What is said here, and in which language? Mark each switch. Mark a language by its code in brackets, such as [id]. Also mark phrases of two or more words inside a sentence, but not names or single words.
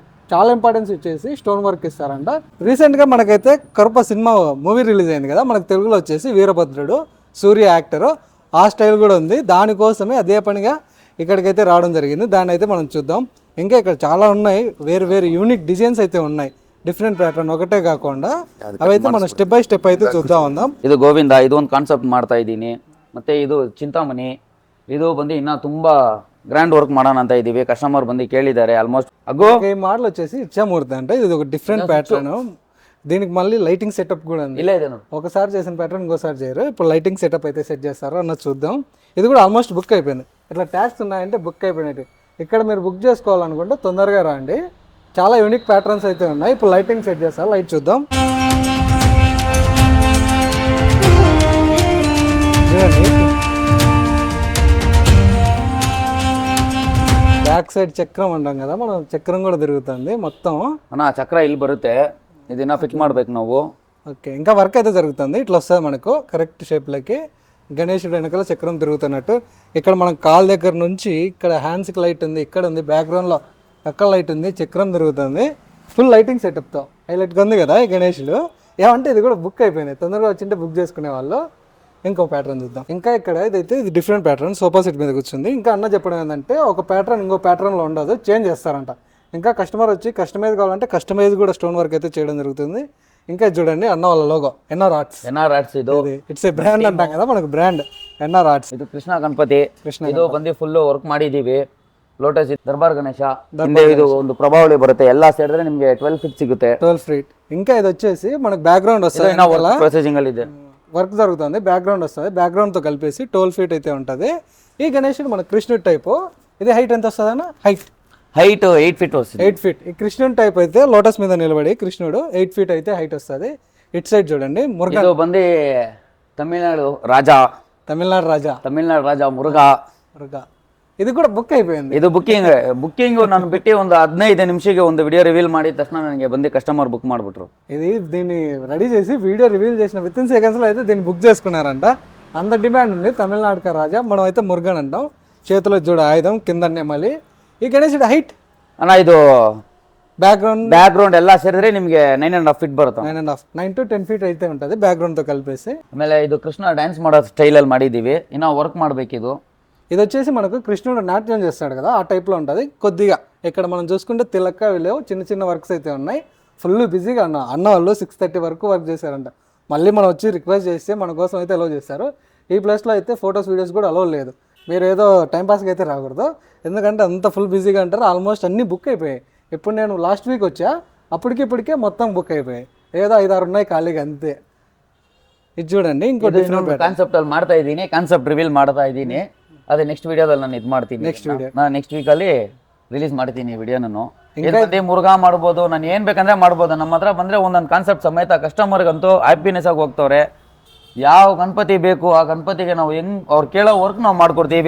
[te] చాలా ఇంపార్టెన్స్ ఇచ్చేసి [en] stone work [te] ఇస్తారంట. రీసెంట్గా మనకైతే కరుప సినిమా [en] movie release [te] అయింది కదా, మనకు తెలుగులో వచ్చేసి వీరభద్రుడు, సూర్య యాక్టరు, ఆ స్టైల్ కూడా ఉంది. దానికోసమే అదే పనిగా ఇక్కడికైతే రావడం జరిగింది. దాన్ని అయితే మనం చూద్దాం. ఇంకా ఇక్కడ చాలా ఉన్నాయి, వేరు [en] unique designs [te] అయితే ఉన్నాయి, [en] different pattern [te] ఒకటే కాకుండా. అవైతే మనం [en] step by step [te] అయితే చూద్దాం ఉందాం. [kn] ಇದು ಗೋವಿಂದ, ಇದು ಒಂದು ಕಾನ್ಸೆಪ್ಟ್ ಮಾಡ್ತಾ ಇದ್ದೀನಿ. ಮತ್ತು ಇದು ಚಿಂತಾಮಣಿ, ಇದು ಬಂದು ಇನ್ನೂ ತುಂಬ [en] grand work [kn] ಮಾಡೋಣ ಅಂತ ಇದ್ದೀವಿ. ಕಸ್ಟಮರ್ ಬಂದು ಕೇಳಿದ್ದಾರೆ. [en] almost ago [te] ఈ మోడల్ వచ్చేసి ఇచ్చామూర్తి అంటే ఇది ఒక [en] different pattern. [te] దీనికి మళ్ళీ [en] lighting setup [te] కూడా ఉంది. [kn] ಇಲ್ಲ ಇದೆ [te] ఒకసారి చేసిన ప్యాటర్న్ ఇంకోసారి చేయరు. ఇప్పుడు [en] lighting setup [te] అయితే సెట్ చేస్తారు అన్నది చూద్దాం. ఇది కూడా ఆల్మోస్ట్ బుక్ అయిపోయింది. ఇట్లా ట్యాగ్స్ ఉన్నాయంటే బుక్ అయిపోయినట్టు. ఇక్కడ మీరు బుక్ చేసుకోవాలనుకుంటే తొందరగా రండి. చాలా [en] unique patterns [te] అయితే ఉన్నాయి. ఇప్పుడు లైటింగ్ సెట్ చేస్తారు, లైట్ చూద్దాం. [en] back side [te] చక్రం అంటాం కదా మనం, చక్రం కూడా తిరుగుతుంది మొత్తం. [kn] ಅಣ್ಣ ಚಕ್ರ ಇಲ್ಲಿ ಬರುತ್ತೆ, ಇದನ್ನ ಫಿಟ್ ಮಾಡ್ಬೇಕು ನಾವು. [te] ఓకే, ఇంకా వర్క్ అయితే జరుగుతుంది. ఇట్లా వస్తుంది మనకు [en] correct shapeloki. [te] గణేశుడు వెనకాల చక్రం తిరుగుతున్నట్టు. ఇక్కడ మనం కాల్ దగ్గర నుంచి ఇక్కడ హ్యాండ్స్కి లైట్ ఉంది, ఇక్కడ ఉంది, బ్యాక్గ్రౌండ్లో అక్కడ లైట్ ఉంది, చక్రం తిరుగుతుంది. [en] full lighting setupto [te] హైలైట్గా ఉంది కదా ఈ గణేశుడు. ఏమంటే ఇది కూడా బుక్ అయిపోయింది. తొందరగా వచ్చింటే బుక్ చేసుకునే వాళ్ళు. ఇంకో ప్యాటర్న్ చూద్దాం. ఇంకా ఇక్కడ ఇదైతే ఇది [en] different pattern, sofa set [te] మీద కూర్చుంది. ఇంకా అన్న చెప్పడం ఏంటంటే ఒక ప్యాటర్న్ ఇంకో ప్యాటర్న్లో ఉండదు, చేంజ్ చేస్తారంట. ఇంకా కస్టమర్ వచ్చి కస్టమైజ్ కావాలంటే కస్టమైజ్ కూడా స్టోన్ వర్క్ అయితే చేయడం జరుగుతుంది. ఇంకా చూడండి అన్న వాళ్ళ లోగో NR ఆర్ట్స్. [kn] ಇದು [en] it's a brand [te] అంటాం కదా మనకు, బ్రాండ్ NR ఆర్ట్స్. [kn] ಇದು ಕೃಷ್ಣ ಗಣಪತಿ. ಇದು ಬಂದು [en] full work [kn] ಮಾಡಿದೀವಿ. ಲೋಟಸ್ ದರ್ಬಾರ್ ಗಣೇಶ. ಇದು ಒಂದು ಪ್ರಭಾವಳಿ ಬರುತ್ತೆ, ಎಲ್ಲ ಸೇರಿದ್ರೆ ನಿಮಗೆ 12 feet ಸಿಗುತ್ತೆ. 12 feet. [te] ఇంకా ఇది వచ్చేసి మనకు బ్యాక్గ్రౌండ్ వస్తుంది, [kn] ప్రొసెసింగ్ ಅಲ್ಲಿ ಇದೆ, [te] వర్క్ జరుగుతుంది. బ్యాక్గ్రౌండ్ వస్తుంది, బ్యాక్గ్రౌండ్తో కలిపేసి 12 feet అయితే ఉంటుంది. ఈ గణేశుడు మన కృష్ణుడి టైపు. ఇది హైట్ ఎంత వస్తుంది అన్న? హైట్ 8 feet వస్తుంది. 8 feet. ఈ కృష్ణుడి టైప్ అయితే లోటస్ మీద నిలబడి కృష్ణుడు 8 feet అయితే హైట్ వస్తుంది. ఇటు సైడ్ చూడండి మురుగా. [kn] ಇದು ಬಂದು ತಮಿಳ್ನಾಡು ರಾಜ ಮುರುಘಾ. [te] ఇది కూడా బుక్ అయిపోయింది. [kn] ಇದು ಬುಕ್ಕಿಂಗ್ ನಾನು ಬಿಟ್ಟು ಒಂದು 15 ನಿಮಿಷಕ್ಕೆ ಒಂದು [en] video reveal [kn] ಮಾಡಿದ ತಕ್ಷಣ ನನಗೆ ಬಂದು [en] customer book [kn] ಮಾಡಿಬಿಟ್ರು. [te] ఇది దీన్ని రెడీ చేసి [en] video reveal [te] చేసిన [en] with in secondslo [te] అయితే దీన్ని బుక్ చేసుకున్నారంట. అంత డిమాండ్ ఉంది. తమిళనాడు రాజా, మనం అయితే మురుగన్ అంటాం. చేతిలో చూడ ఆయుధం, కింద నెమలి. ఈ గణేశుడు హైట్ [kn] ಅಣ್ಣ ಇದು ಬ್ಯಾಕ್ಗ್ರೌಂಡ್ ಎಲ್ಲ ಸೇರಿದ್ರೆ ನಿಮಗೆ 9.5 feet ಬರುತ್ತೆ. [te] 9 to 10 feet అయితే ఉంటుంది బ్యాక్గ్రౌండ్తో కలిపేసి. [kn] ಆಮೇಲೆ ಇದು ಕೃಷ್ಣ ಡ್ಯಾನ್ಸ್ ಮಾಡೋ ಸ್ಟೈಲಲ್ಲಿ ಮಾಡಿದ್ದೀವಿ. ಇನ್ನೂ ವರ್ಕ್ ಮಾಡಬೇಕಿದು. [te] ఇది వచ్చేసి మనకు కృష్ణుడు నాట్యం చేస్తాడు కదా, ఆ టైప్లో ఉంటుంది కొద్దిగా. ఇక్కడ మనం చూసుకుంటే తిలక్క లేవు, చిన్న వర్క్స్ అయితే ఉన్నాయి. [en] full busyga [te] అన్న వాళ్ళు 6:30 వరకు వర్క్ చేశారంట. మళ్ళీ మనం వచ్చి రిక్వెస్ట్ చేస్తే మన కోసం అయితే అలౌ చేస్తారు. ఈ ప్లేస్లో అయితే ఫొటోస్ వీడియోస్ కూడా అలౌ లేదు. మీరు ఏదో టైంపాస్కి అయితే రాకూడదు, ఎందుకంటే అంత [en] full busyga [te] అంటారు. ఆల్మోస్ట్ అన్నీ బుక్ అయిపోయాయి. ఇప్పుడు నేను [en] last week [te] వచ్చా, అప్పటికిప్పటికే మొత్తం బుక్ అయిపోయాయి, ఏదో 5-6 ఉన్నాయి ఖాళీగా అంతే. ఇది చూడండి ఇంకో డిఫరెంట్ [kn] ಕಾನ್ಸೆಪ್ಟ್ ಅಲ್ಲಿ ಮಾಡ್ತಾ ಇದ್ದೀನಿ, [en] concept reveal [kn] ಮಾಡ್ತಾ ಇದ್ದೀನಿ. ಅದೇ [en] next videodalli [kn] ನಾನು ಇದು ಮಾಡ್ತೀನಿ. ನಾನು [en] next weekalli release [kn] ಮಾಡ್ತೀನಿ ವಿಡಿಯೋ. ನಾನು ಇದೇ ಮುರುಘಾ ಮಾಡ್ಬೋದು, ನಾನು ಏನು ಬೇಕಂದ್ರೆ ಮಾಡ್ಬೋದು. ನಮ್ಮ ಹತ್ರ ಬಂದರೆ ಒಂದೊಂದು ಕಾನ್ಸೆಪ್ಟ್ ಸಮೇತ ಕಸ್ಟಮರ್ಗಂತೂ ಹ್ಯಾಪಿನೆಸ್ ಆಗಿ ಹೋಗ್ತವ್ರೆ. ಯಾವ ಗಣಪತಿ ಬೇಕು ಆ ಗಣಪತಿಗೆ ನಾವು ಅವ್ರು ಕೇಳೋ ವರ್ಕ್ ನಾವು ಮಾಡ್ಕೊಡ್ತೀವಿ.